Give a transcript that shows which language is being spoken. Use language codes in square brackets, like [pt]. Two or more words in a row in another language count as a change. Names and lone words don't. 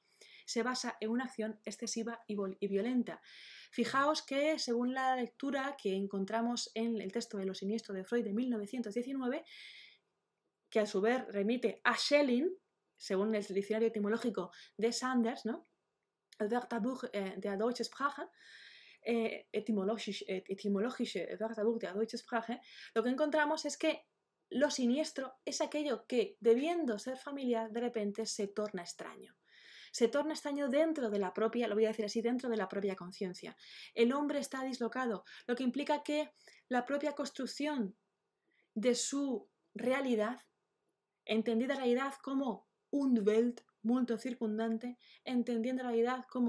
[es] Se basa en una acción excesiva y violenta. Fijaos que, según la lectura que encontramos en el texto de Lo siniestro de Freud de 1919, que a su vez remite a Schelling, según el diccionario etimológico de Sanders, ¿no? [de] El Wörterbuch der Deutschen Sprache, etimologische Wörterbuch der Deutschen Sprache, [es] lo que encontramos es que lo siniestro es aquello que, debiendo ser familiar, de repente se torna extraño. Se torna extraño dentro de la propia, lo voy a decir así, dentro de la propia conciencia. El hombre está dislocado, lo que implica que la propia construcción de su realidad, entendida realidad como Welt, mundo circundante, entendiendo la realidad como